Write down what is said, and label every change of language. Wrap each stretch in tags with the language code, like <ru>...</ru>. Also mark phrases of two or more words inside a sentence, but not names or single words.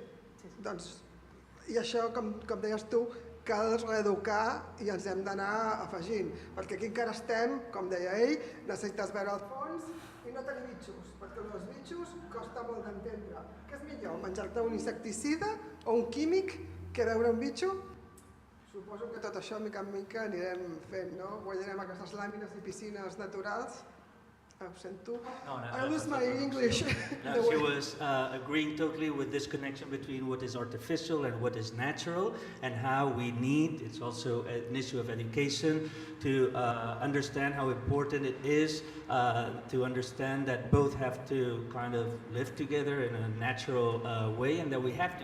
<ca>I això, com deies tu, cal reeducar i ens hem d'anar afegint, perquè aquí encara estem, com deia ell, necessites veure el fons i no tenir bitxos, perquè els bitxos costa molt d'entendre. Què és millor, menjar-te un insecticida o un químic que veure un bitxo? Suposo que tot això, mica en mica, anirem fent, no? Guanyarem aquestes làmines i piscines naturals. Ho sento.</ca> <en>I lose my English. No, she was agreeing totally with this connection between what is artificial and what is natural, and how we need, it's also an issue of education, to understand how important it is to understand that both have to kind of live together in a natural way, and that we have to</en>